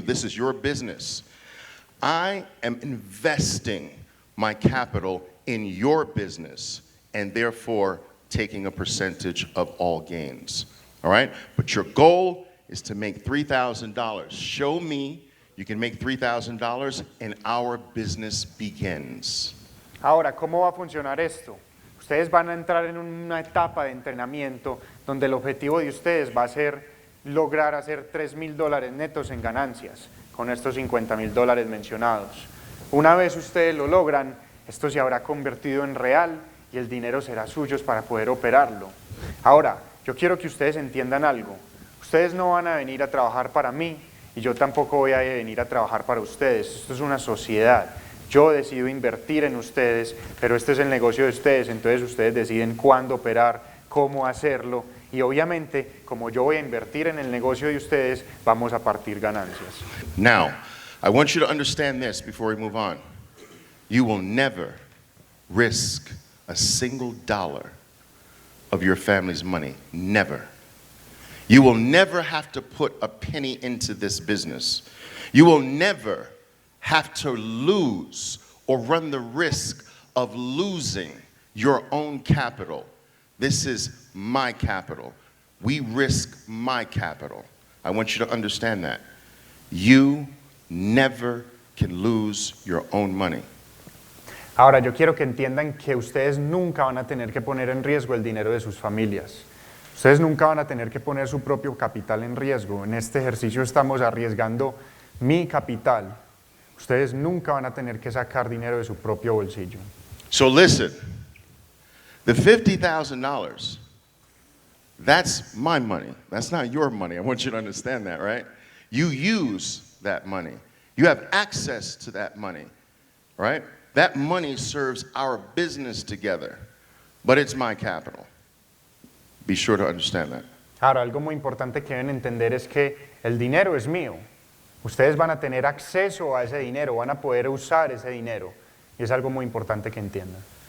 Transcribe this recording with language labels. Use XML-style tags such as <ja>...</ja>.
<en>This is your business. I am investing my capital in your business and therefore taking a percentage of all gains, all right? But your goal is to make $3,000. Show me you can make $3,000 and our business begins.</en> <es>Ahora, ¿cómo va a funcionar esto? Ustedes van a entrar en una etapa de entrenamiento donde el objetivo de ustedes va a ser lograr hacer $3,000 netos en ganancias con estos $50,000 mencionados. Una vez ustedes lo logran, esto se habrá convertido en real y el dinero será suyo para poder operarlo. Ahora, yo quiero que ustedes entiendan algo. Ustedes no van a venir a trabajar para mí y yo tampoco voy a venir a trabajar para ustedes. Esto es una sociedad. Yo decido invertir en ustedes, pero este es el negocio de ustedes, entonces ustedes deciden cuándo operar, cómo hacerlo y obviamente, como yo voy a invertir en el negocio de ustedes, vamos a partir ganancias.</es> <en>Now, I want you to understand this before we move on. You will never risk a single dollar of your family's money. Never. You will never have to put a penny into this business. You will never have to lose or run the risk of losing your own capital. This is my capital. We risk my capital. I want you to understand that. You never can lose your own money.</en> <es>Ahora, yo quiero que entiendan que ustedes nunca van a tener que poner en riesgo el dinero de sus familias. Ustedes nunca van a tener que poner su propio capital en riesgo. En este ejercicio estamos arriesgando mi capital. Ustedes nunca van a tener que sacar dinero de su propio bolsillo.</es> <en>So listen, the $50,000, that's my money. That's not your money. I want you to understand that, right? You use that money. You have access to that money, right? That money serves our business together, but it's my capital. Be sure to understand that.</en> <es>Ahora, algo muy importante que deben entender es que el dinero es mío. Ustedes van a tener acceso a ese dinero, van a poder usar ese dinero. Y es algo muy importante que entiendan.</es>